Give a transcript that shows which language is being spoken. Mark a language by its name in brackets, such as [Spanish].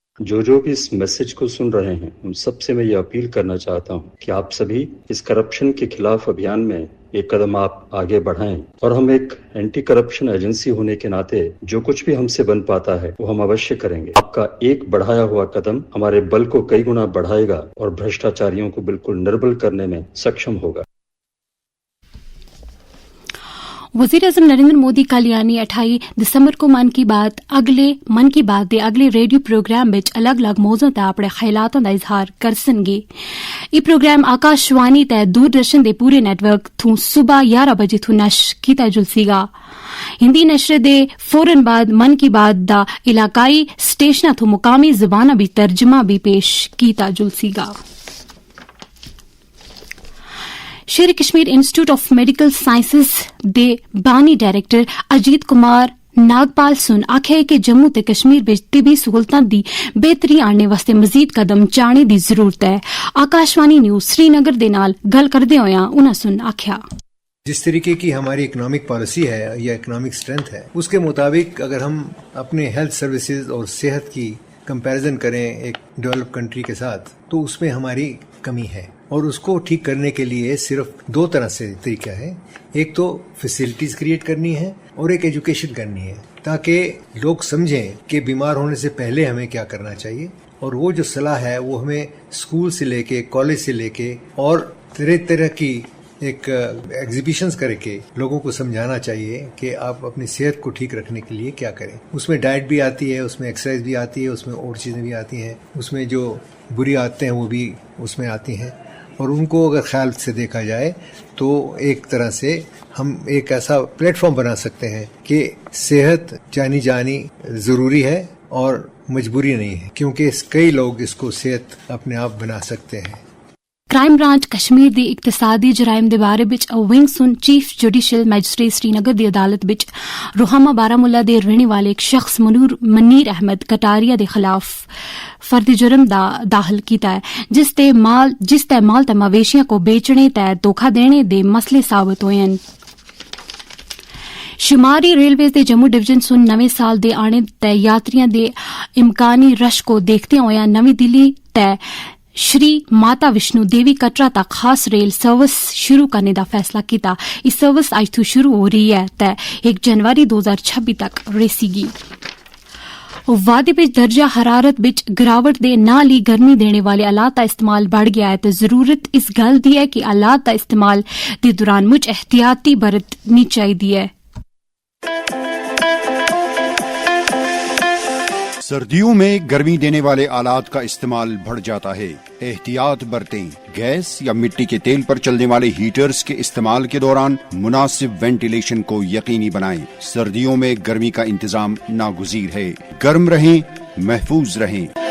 [Urdu] جو بھی اس میسج کو سن رہے ہیں ان سب سے میں یہ اپیل کرنا چاہتا ہوں کہ آپ سبھی اس کرپشن کے خلاف ابھیان میں ایک قدم آپ آگے بڑھائیں، اور ہم ایک اینٹی کرپشن ایجنسی ہونے کے ناطے جو کچھ بھی ہم سے بن پاتا ہے وہ ہم اوشیہ کریں گے۔ آپ کا ایک بڑھایا ہوا قدم ہمارے بل کو کئی گنا بڑھائے گا اور بھرشٹاچاریوں کو بالکل نربل کرنے میں سکشم ہوگا۔ [Punjabi] وزیر اعظم نریندر مودی کل یعنی 28 دسمبر کو من کی بات دے اگلے ریڈیو پروگرام بچ الگ الگ موضوع تے اپنے خیالاتاں دا اظہار کرسن گے۔ یہ پروگرام آکاشوانی تے دوردرشن دے پورے نیٹ ورک تھوں صبح 11 بجے تھوں نشر کیتا جلسی گا۔ ہندی نشر دے فوراً بعد من کی بات دا علاقائی سٹیشناں تھوں مقامی زباناں بھی ترجمہ بھی پیش کیتا جلسی گا۔ شیر Kashmir institute of medical sciences دے بانی ڈائریکٹر اجیت کمار ناگپال سن آکھے کہ جموں تے کشمیر وچ طبی سہولتاں دی بہتری آنے واسطے مزید قدم چانے دی ضرورت ہے۔ آکاشوانی نیوز سری نگر دے نال گل کردے ہویاں انہاں سن آکھیا، [Urdu] جس طریقے کی ہماری اکنامک پالیسی ہے یا اکنامک اسٹرینتھ ہے، اس کے مطابق اگر ہم اپنے ہیلتھ سروسز اور صحت کی کمپیریزن کریں ایک ڈیولپ کنٹری کے ساتھ، تو اس میں ہماری کمی ہے، اور اس کو ٹھیک کرنے کے لیے صرف 2 طرح سے طریقہ ہے۔ ایک تو فیسلٹیز کریٹ کرنی ہے اور ایک ایجوکیشن کرنی ہے، تاکہ لوگ سمجھیں کہ بیمار ہونے سے پہلے ہمیں کیا کرنا چاہیے، اور وہ جو صلاح ہے وہ ہمیں اسکول سے لے کے کالج سے لے کے اور طرح طرح کی ایک ایگزیبیشنز کر کے لوگوں کو سمجھانا چاہیے کہ آپ اپنی صحت کو ٹھیک رکھنے کے لیے کیا کریں۔ اس میں ڈائٹ بھی آتی ہے، اس میں ایکسرسائز بھی آتی ہے، اس میں اور چیزیں بھی آتی ہیں، اس میں جو بری عادتیں ہیں وہ بھی اس میں آتی ہیں، اور ان کو اگر خیال سے دیکھا جائے تو ایک طرح سے ہم ایک ایسا پلیٹ فارم بنا سکتے ہیں کہ صحت جانی ضروری ہے اور مجبوری نہیں ہے، کیونکہ کئی لوگ اس کو صحت اپنے آپ بنا سکتے ہیں۔ [Punjabi] کرائم برانچ کشمیر دی اقتصادی جرائم دے بارے بچ ونگ سن چیف جوڈیشل میجسٹریٹ سری نگر دی عدالت بچ روہامہ بارامولہ دے رہنے والے ایک شخص منیر احمد کٹاریا دے خلاف فردی جرم داخل کیتا ہے، جس تے مال تے مویشیاں کو بیچنے تے دھوکھا دینے دے مسئلے ثابت ہوئے ہیں۔ شماری ریلویز دے جموں ڈویژن سن نویں سال دے آنے تے یاتریاں دے امکانی رش کو دیکھتے ہوئے نویں دلی تے شری ماتا وشنو دیوی کٹرا تک خاص ریل سروس شروع کرنے دا فیصلہ کیتا۔ اس سروس اج تو شروع ہو رہی ہے تے 1 جنوری 2026 تک رسی گی۔ وادی بچ درجہ حرارت بچ گراوٹ دے نال ہی گرمی دینے والے آلات کا استعمال بڑھ گیا ہے تے ضرورت اس گل دی ہے کہ آلات کا استعمال دے دوران مجھ احتیاطی برتنی چاہیے۔ [Urdu] سردیوں میں گرمی دینے والے آلات کا استعمال بڑھ جاتا ہے، احتیاط برتیں۔ گیس یا مٹی کے تیل پر چلنے والے ہیٹرز کے استعمال کے دوران مناسب وینٹیلیشن کو یقینی بنائیں۔ سردیوں میں گرمی کا انتظام ناگزیر ہے، گرم رہیں، محفوظ رہیں۔